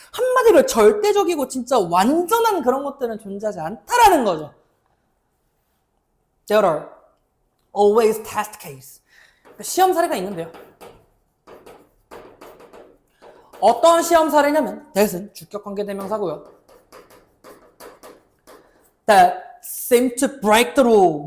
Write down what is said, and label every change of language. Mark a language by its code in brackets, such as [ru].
[ko] 한마디로 절대적이고 진짜 완전한 그런 것들은 존재하지 않다라는 거죠. [en] There are always test case. [ko] 시험 사례가 있는데요. 어떤 시험 사례냐면 that은 주격관계대명사고요. [en] That seem to break the rule.